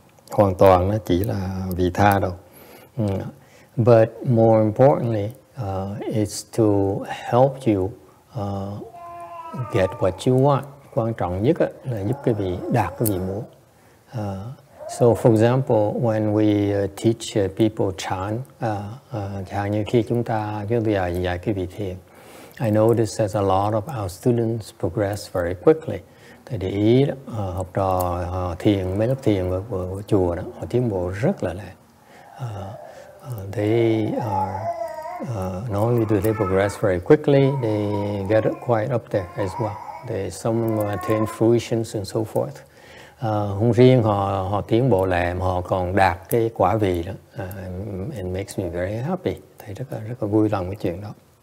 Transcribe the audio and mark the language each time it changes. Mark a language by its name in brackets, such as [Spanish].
[Vietnamese] hoàn toàn nó chỉ là vị tha đâu. [English] But more importantly, it's to help you get what you want. [Vietnamese] Quan trọng nhất là giúp quý vị đạt cái vị muốn. [English] So for example, when we teach people chant, [Vietnamese] chẳng như khi chúng tôi dạy quý vị thiền, [English] I notice that a lot of our students progress very quickly. [Vietnamese] Thầy để ý đó, học trò thiền, mấy lớp thiền của chùa đó, họ tiến bộ rất là lẹ. [English] They are not only do they progress very quickly, they get quite up there as well. Some attain fruitions and so forth. [Vietnamese] Không riêng họ tiến bộ lẹ, mà họ còn đạt cái quả vị đó. [English] It makes me very happy. [Vietnamese] Thầy rất là vui lòng cái chuyện đó.